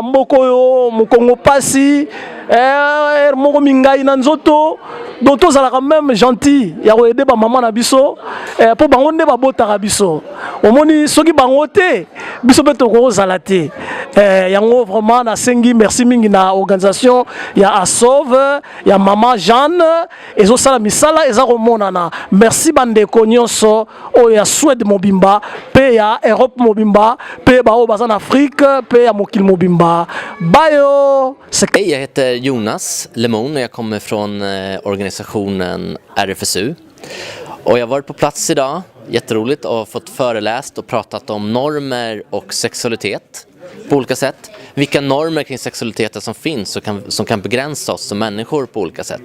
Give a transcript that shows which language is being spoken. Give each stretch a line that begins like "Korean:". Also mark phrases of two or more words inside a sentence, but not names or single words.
Lingala: bamboko oyo mokongo pasi moko mingai na nzoto donc tozalaka
French: même gentil
Lingala: ya koyede bamama na biso po bango nde babotaka biso omoni soki bango te biso mpe tokozala te yango vraiment nasengi merci mingi na organisation ya ASOV ya mama Jeanne ezosala misala eza komonana. Merci bandeko nyonso oyo ya Suède mobimba pe ya Europe mobimba pe bao baza na Afrique pe ya mokili mobimba bayo.
Swedish: Hej, jag heter Jonas Lemon och jag kommer från organisationen RFSU. Och jag har varit på plats idag, jätteroligt, och fått föreläst och pratat om normer och sexualitet på olika sätt. Vilka normer kring sexualiteten som finns som kan begränsa oss som människor på olika sätt.